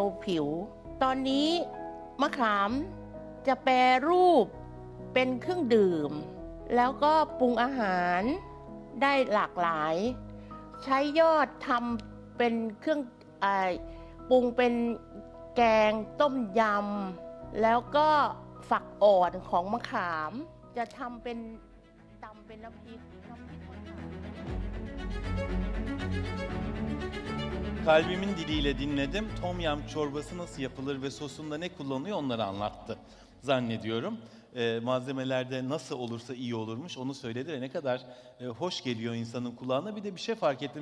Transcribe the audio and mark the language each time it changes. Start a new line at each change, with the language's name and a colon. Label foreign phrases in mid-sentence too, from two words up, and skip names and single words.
Thai: ล์ผิวตอนนี้มะขามจะแปรรูปเป็นเครื่องดื่มแล้วก็ปรุงอาหารได้หลากหลายใช้ยอดทำเป็นเครื่องปรุงเป็นแกงต้มยำแล้วก็ฝักอ่อนของมะขามจะทำเป็นตำเป็นน้ำพริกมะขาม
Turkish: Kalbimin diliyle dinledim. Tom yum çorbası nasıl yapılır ve sosunda ne kullanıyor onları anlattı zannediyorum. Malzemelerde nasıl olursa iyi olurmuş onu söyledi ve ne kadar hoş geliyor insanın kulağına. Bir de bir şey fark ettim.